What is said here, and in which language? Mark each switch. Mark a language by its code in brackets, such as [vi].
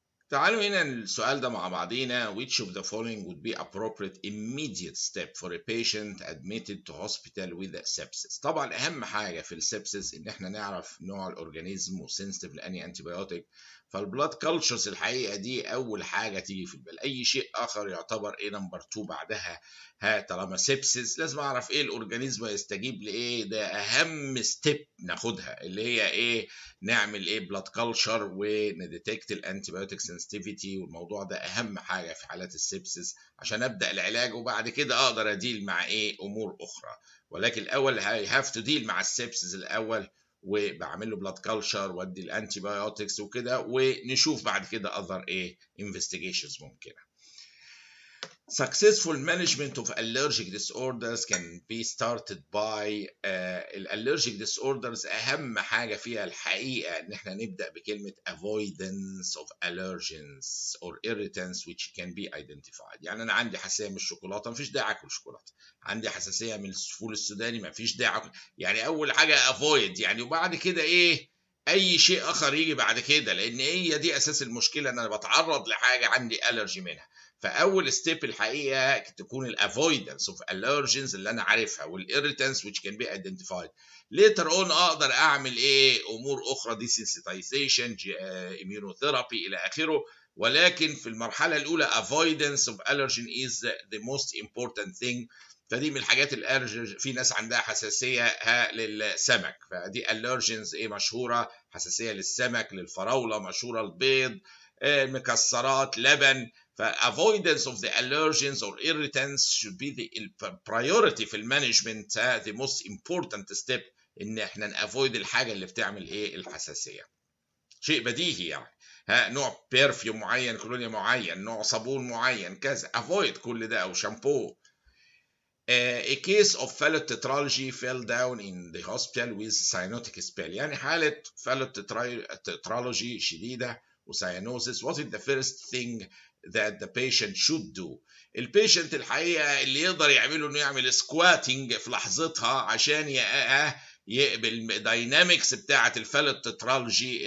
[ar] تعالوا هنا السؤال ده مع بعضينا. [en] Which of the following would be appropriate immediate step for a patient admitted to hospital with sepsis؟ [ar] طبعا أهم حاجة في السبسس إن إحنا نعرف نوع الأورجانيزم وسنسيتيف لأني أنتيبيوتيك. فالبلاد كلتشرز الحقيقة دي أول حاجة تيجي في البال. أي شيء آخر يعتبر إيه نمبر 2 بعدها. طالما سبسس لازم أعرف إيه الأورجانيزم يستجيب لإيه. ده أهم ستيب ناخدها اللي هي إيه؟ نعمل ايه بلاد كلتشر ونديتكت الانتيبيوتيك سنسيتيفيتي، والموضوع ده اهم حاجه في حالات السبسس عشان ابدا العلاج وبعد كده اقدر اديل مع ايه امور اخرى. ولكن الاول [en] have to deal [ar] مع السبسس الاول وبعمل له بلاد كلتشر وادي الانتيبيوتكس وكده ونشوف بعد كده اذر ايه انفستيجيشنز ممكنه. [en] Successful management of allergic disorders can be started by allergic disorders. [ar] أهم حاجة فيها الحقيقة إن إحنا نبدأ بكلمة [en] avoidance of allergens or irritants which can be identified. [ar] يعني أنا عندي حساسية من الشوكولاتة مفيش داعي آكل شوكولاتة. عندي حساسية من الفول السوداني مفيش داعي آكل. يعني أول حاجة avoid يعني، وبعد كده إيه؟ أي شيء آخر يجي بعد كده، لأن هي دي أساس المشكلة إن أنا بتعرض لحاجة عندي ألرجي منها. فاول ستيب الحقيقه تكون الافويدنس اوف allergens اللي انا عارفها والirritants [en] which can be identified. later on [ar] اقدر اعمل ايه امور اخرى دي sensitization immunotherapy الى اخره. ولكن في المرحله الاولى [en] avoidance of allergen is the most important thing. [ar] فدي من الحاجات الالرجين. في ناس عندها حساسيه للسمك، فدي allergens ايه مشهوره. حساسيه للسمك، للفراوله مشهوره، البيض، المكسرات، لبن. [en] avoidance of the allergens or irritants should be the priority [ar] في المانجمنت. [en] the most important step [ar] ان احنا نافويد الحاجه اللي بتعمل ايه الحساسيه. شيء بديهي يعني. نوع بيرفيوم معين، كولونيا معين، نوع صابون معين، كذا avoid كل ده، او شامبو. [en] A case of phallotetralogy fell down in the hospital with cyanotic spell. [ar] يعني حالة phallotetralogy شديدة وساينوزيس. [en] What is the first thing that the patient should do؟ [ar] البيشنت الحقيقة اللي يقدر يعمله انه يعمل سكواتنج في لحظتها عشان يقبل داينامكس بتاعة الفالوتترالجي.